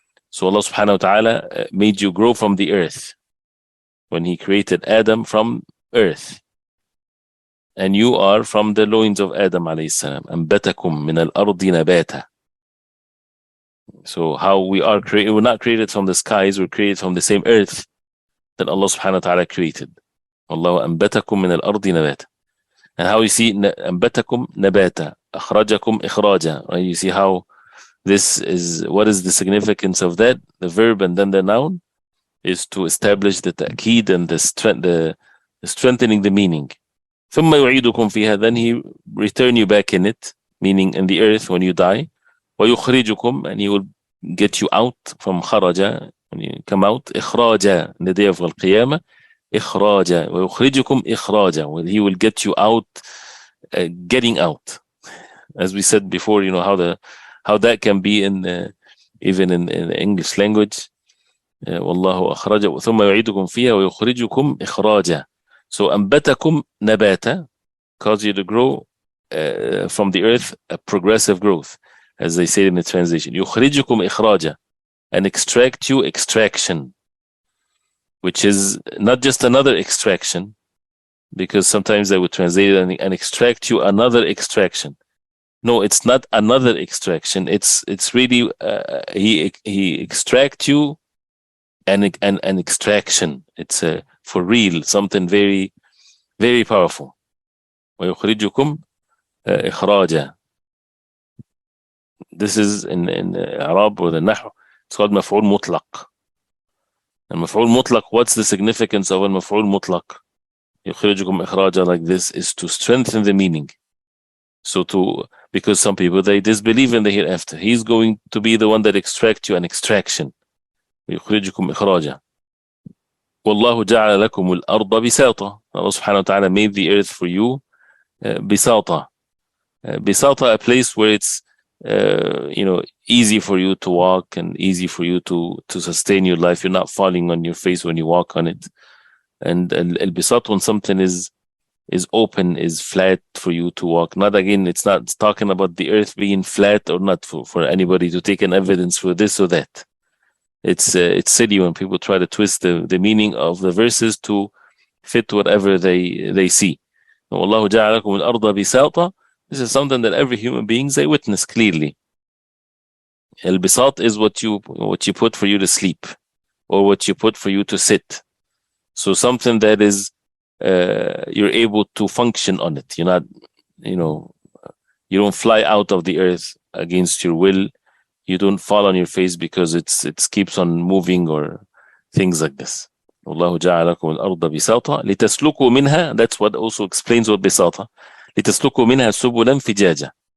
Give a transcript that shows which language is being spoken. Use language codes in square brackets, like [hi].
[en] So Allah subhanahu wa ta'ala made you grow from the earth when he created Adam from earth. And you are from the loins of Adam alayhi salam. [ar] أنبتكم من الأرض نباتا. [en] So how we are created, we're not created from the skies, we're created from the same earth that Allah subhanahu wa ta'ala created. [ar] والله أنبتكم من الأرض نباتا. [en] And how you see [ar] أنبتكم نباتا, أخرجكم إخراجا, [en] right? You see how this is, what is the significance of that? The verb and then the noun is to establish the ta'keed and the strengthening the meaning. [ar] ثم يعيدكم فيها, [en] then he return you back in it, meaning in the earth when you die. [ar] ويخرجكم, [en] and he will get you out from خرج, when you come out. إخراجا, in the day of القيامة. [ar] إخراجا ويخرجكم إخراجا, [en] well, he will get you out, getting out. As we said before, how that can be in even in the English language. [ar] والله أخرج ثم يعيدكم فيها ويخرجكم إخراجا. [en] So [ar] أنبتكم نباتا, [en] cause you to grow from the earth, a progressive growth, as they say in the translation. [ar] يخرجكم إخراجا, [en] and extract you extraction, which is not just another extraction, because sometimes they would translate it and extract you another extraction. No, it's not another extraction. It's really he extract you an extraction. It's for real, something very, very powerful. [ar] ويخرجكم إخراجا. [en] This is in Arab or the Nahu. It's called مفعول مطلق. And مفعول مطلق, what's the significance of a مفعول مطلق? [ar] يخرجكم إخراجا, [en] like this, is to strengthen the meaning. So because some people, they disbelieve in the hereafter. He's going to be the one that extracts you an extraction. [ar] يخرجكم إخراجا. والله جعل لكم الأرض بساطة. [en] Allah subhanahu wa ta'ala made the earth for you بساطة. بساطة, a place where it's easy for you to walk and easy for you to sustain your life. You're not falling on your face when you walk on it. And al-bisat, when something is open, is flat for you to walk. Not again, it's not talking about the earth being flat or not for anybody to take an evidence for this or that. It's silly when people try to twist the meaning of the verses to fit whatever they see. [ar] وَاللَّهُ جَعَلَكُمُ الْأَرْضَ بِسَاطًا. [en] This is something that every human being, they witness clearly. Al-bisat is what you put for you to sleep, or what you put for you to sit. So something that is you're able to function on it. You're not, you don't fly out of the earth against your will. You don't fall on your face because it keeps on moving or things like this. [ar] والله جعل لكم الأرض بساطا لتسلكوا منها. [en] That's what also explains what بساطة. [ar] لتسلكوا منها سبلا فجاجا.